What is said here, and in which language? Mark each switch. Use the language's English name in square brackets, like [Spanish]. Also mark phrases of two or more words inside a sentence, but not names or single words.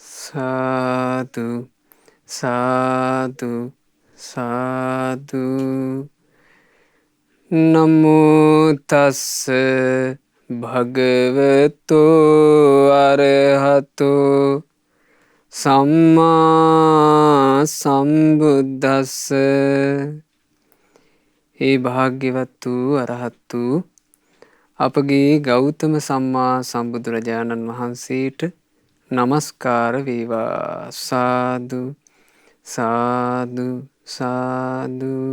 [Pali] සාදු සාදු සාදු නමෝ තස්ස භගවතෝ අරහතෝ සම්මා සම්බුද්දස්ස. [Sinhala] ඒ භාග්‍යවත් වූ අරහත් වූ අපගේ ගෞතම සම්මා සම්බුදුරජාණන් වහන්සේට නමස්කාර වේවා. [Pali] සාදු සාදු සාදු.